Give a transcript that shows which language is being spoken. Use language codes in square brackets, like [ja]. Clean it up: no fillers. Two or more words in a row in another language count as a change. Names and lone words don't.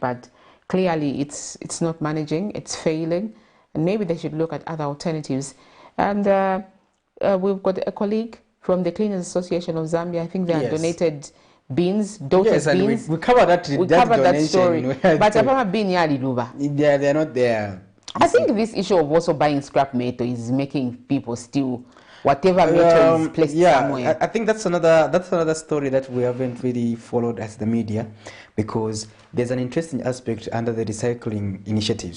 [en] But clearly, it's not managing, it's failing, and maybe they should look at other alternatives. And we've got a colleague from the Cleaners Association of Zambia. I think they have donated beans, beans. And we covered that. We covered that story. But [bem] Apama bin yali luba. [en] They're not there. I think this issue of also buying scrap metal is making people steal whatever metal is placed somewhere. I think that's another story that we haven't really followed as the media, because there's an interesting aspect under the recycling initiatives.